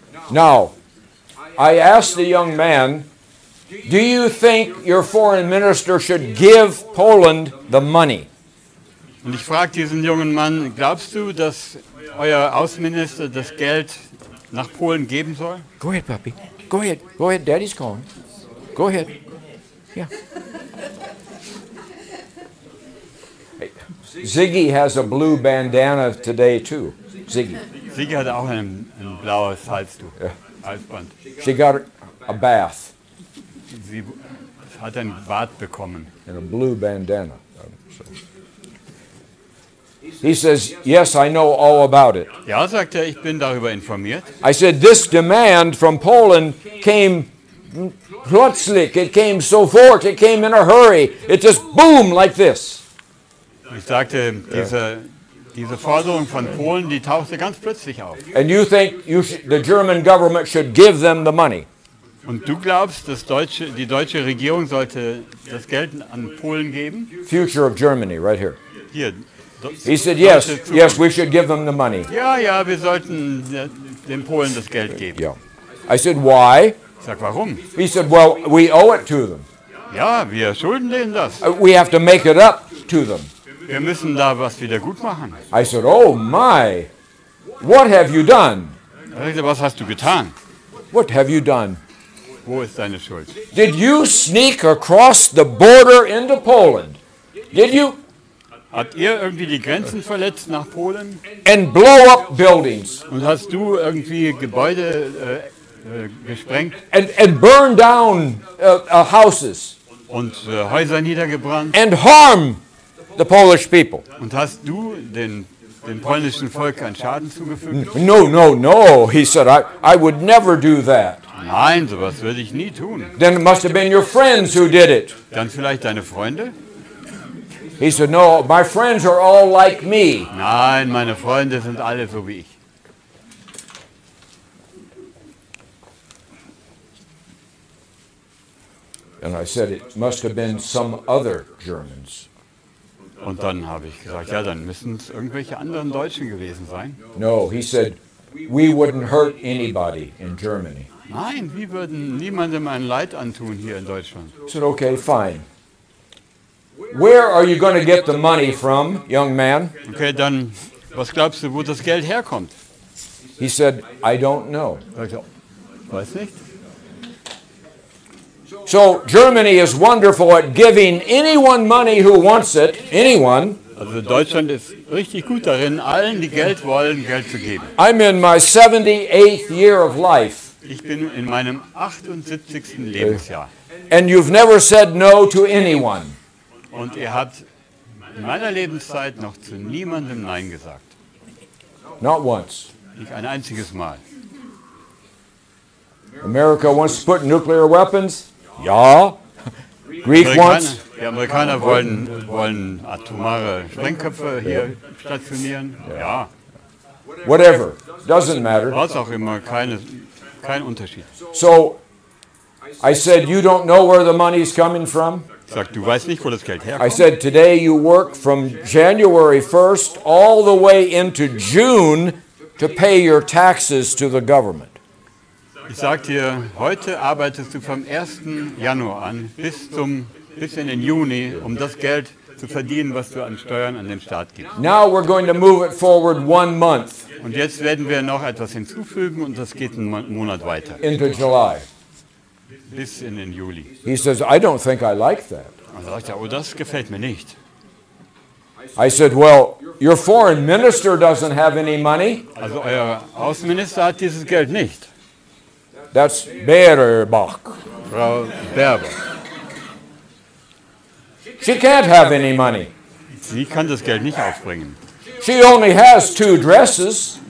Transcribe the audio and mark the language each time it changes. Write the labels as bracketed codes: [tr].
[en] Now, I asked the young man, do you think your foreign minister should give Poland the money? [de] Und ich frage diesen jungen Mann, glaubst du, dass euer Außenminister das Geld nach Polen geben soll? [en] Go ahead, puppy. Go ahead. Go ahead. Daddy's calling. Go ahead. Yeah. Hey, Ziggy has a blue bandana today too. Ziggy. [de] Sigi hat auch ein blaues Halstuch, Ja. Halsband. [en] She got a bath [de] Sie hat ein Bad bekommen. [en] and a blue bandana. So. He says, yes, I know all about it. [de] Ja, sagt er, ich bin darüber informiert. [en] I said, this demand from Poland came [de] plötzlich, [en] it came [de] sofort, [en] it came in a hurry. It just boom like this. [de] Ich sagte, diese Forderung von Polen, die tauchte ganz plötzlich auf. [en] And you think the German government should give them the money? [de] Und du glaubst, dass die deutsche Regierung sollte das Geld an Polen geben? [en] Future of Germany, right here. [de] Hier. [en] He said, yes, yes, we should give them the money. [de] Ja, ja, wir sollten den Polen das Geld geben. [en] Yeah. I said, why? [de] Ich sag, warum? [en] He said, well, we owe it to them. [de] Ja, wir schulden denen das. [en] We have to make it up to them. [de] Wir müssen da was wieder gut machen. [en] I said, oh my, what have you done? [de] Er sagte, was hast du getan? [en] What have you done? [de] Wo ist deine Schuld? [en] Did you sneak across the border into Poland? Did you? [de] Habt ihr irgendwie die Grenzen verletzt nach Polen? [en] And blow up buildings? [de] Und hast du irgendwie Gebäude gesprengt? [en] And burn down houses? [de] Und Häuser niedergebrannt? [en] And harm the Polish people? [de] Und hast du dem polnischen Volk einen Schaden zugefügt? [en] No, no, no. He said, I would never do that. [de] Nein, sowas würde ich nie tun. [en] Then it must have been your friends who did it. [de] Dann vielleicht deine Freunde? [en] He said, no, my friends are all like me. [de] Nein, meine Freunde sind alle so wie ich. [en] And I said, it must have been some other Germans. [de] Und dann habe ich gesagt, ja, dann müssen es irgendwelche anderen Deutschen gewesen sein. [en] No, he said, we wouldn't hurt anybody in Germany. [de] Nein, wir würden niemandem ein Leid antun hier in Deutschland. [en] I said, okay, fine. Where are you going to get the money from, young man? [de] Okay, dann, was glaubst du, wo das Geld herkommt? [en] He said, I don't know. [de] Weiß nicht. [en] So Germany is wonderful at giving anyone money who wants it, anyone. [de] Also Deutschland ist richtig gut darin, allen, die Geld wollen, Geld zu geben. [en] I'm in my 78th year of life. [de] Ich bin in meinem 78. Lebensjahr. [en] And you've never said no to anyone. [de] Und ihr habt in meiner Lebenszeit noch zu niemandem Nein gesagt. [en] Not once. [de] Nicht ein einziges Mal. [en] America wants to put nuclear weapons? Ja. Greek wants? [de] Die Amerikaner wollen atomare Sprengköpfe hier stationieren. Ja. [en] Whatever. Doesn't matter. [de] Was auch immer, kein Unterschied. [en] So I said, you don't know where the money's coming from? [de] Sag, du weißt nicht, wo das Geld [en] I [de] herkommt. [en] said, today you work from January 1st all the way into June to pay your taxes to the government. [de] Ich sag dir, heute arbeitest du vom 1. Januar an bis in den Juni, um das Geld zu verdienen, was du an Steuern an den Staat gibst. [en] Now we're going to move it forward 1 month [de] Und jetzt werden wir noch etwas hinzufügen und das geht einen Monat weiter, [en] into July. [de] bis in den Juli. [en] He says, I don't think I like that. [de] Und da sagt er, oh, das gefällt mir nicht. [en] I said, well, your foreign minister doesn't have any money. [de] Also euer Außenminister hat dieses Geld nicht. [en] That's Baerbock. [de] Frau Berber. [en] She can't have any money. [de] Sie kann das Geld nicht aufbringen. [en] She only has 2 dresses,